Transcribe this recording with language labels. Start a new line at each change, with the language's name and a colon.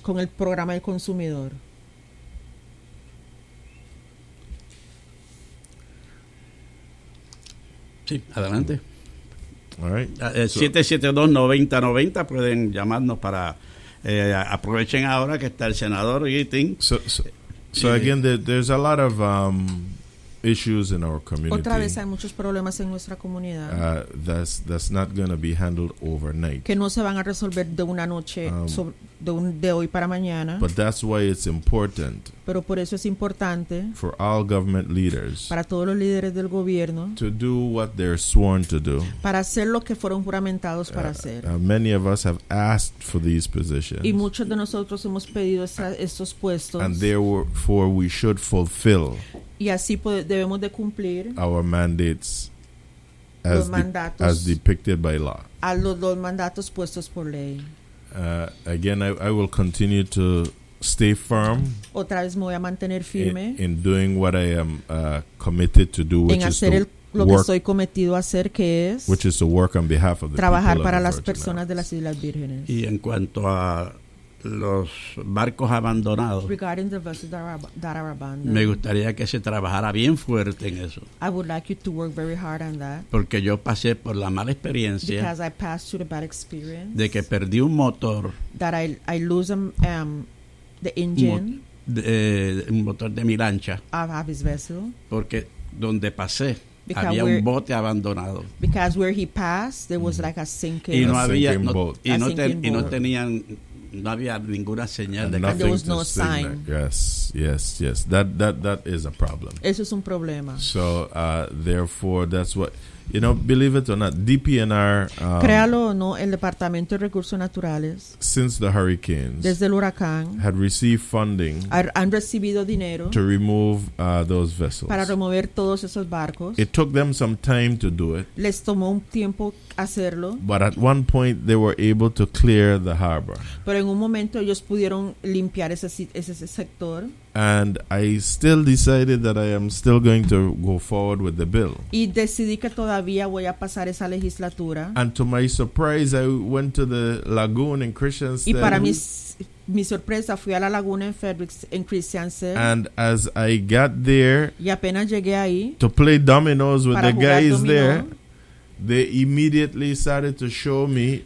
Spanish: Con el programa del consumidor. Sí, adelante.
English: All right.
Spanish: 772-9090 pueden llamarnos para aprovechen ahora que está el senador Gitting.
English: So again, there's a lot of issues in our community.
Spanish: Otra vez hay muchos problemas en nuestra comunidad.
English: That's not going to be handled overnight.
Spanish: Que no se van a resolver de una noche, de hoy para mañana.
English: But that's why it's important.
Spanish: Pero por eso es importante.
English: For all government leaders.
Spanish: Para todos los líderes del gobierno.
English: To do what they're sworn to do.
Spanish: Para hacer lo que fueron juramentados para hacer.
English: Many of us have asked for these positions.
Spanish: Y muchos de nosotros hemos pedido estos puestos.
English: And therefore we should fulfill.
Spanish: Y así debemos de cumplir
English: our mandates as depicted by law.
Spanish: A los mandatos puestos por ley.
English: Again, I will continue to stay firm.
Spanish: Otra vez me voy a mantener firme.
English: In doing what I am committed to do, which
Spanish: en hacer
English: is to
Spanish: lo
English: work,
Spanish: que estoy cometido a hacer, que es
English: which is to work on behalf of the
Spanish: trabajar para
English: of
Spanish: las
English: Virgin
Spanish: personas De las Islas Vírgenes. Y en cuanto a los barcos abandonados.
English: Regarding the vessels that are abandoned.
Spanish: Me gustaría que se trabajara bien fuerte en eso.
English: I would like you to work very hard on that.
Spanish: Porque yo pasé por la mala experiencia.
English: Because I passed through the bad experience.
Spanish: De que perdí un motor.
English: That I lose the engine.
Spanish: Un motor de mi lancha.
English: Of his vessel.
Spanish: Porque donde pasé.
English: Because
Spanish: había un bote abandonado.
English: Because where he passed, there was like a sinking.
Spanish: Y no había y no tenían. No había ninguna señal de que
English: there was no sign. Yes. That is a problem.
Spanish: Eso es un problema.
English: So therefore, that's what You know, believe it or not, DPNR.
Spanish: Créalo o no, el Departamento de Recursos Naturales.
English: Since the hurricanes.
Spanish: Desde el huracán.
English: Had received funding.
Spanish: Han recibido dinero.
English: To remove those vessels.
Spanish: Para remover todos esos barcos.
English: It took them some time to do it.
Spanish: Les tomó un tiempo hacerlo.
English: But at one point they were able to clear the harbor.
Spanish: Pero en un momento ellos pudieron limpiar ese sector.
English: And I still decided that I am still going to go forward with the bill.
Spanish: Y decidí que todavía voy a pasar esa legislatura.
English: And to my surprise, I went to the lagoon in Christiansted.
Spanish: Y para mi sorpresa, fui a la laguna en Fredericks, en Christiansted.
English: And as I got there,
Spanish: y apenas llegué ahí,
English: to play dominoes with the guys there, they immediately started to show me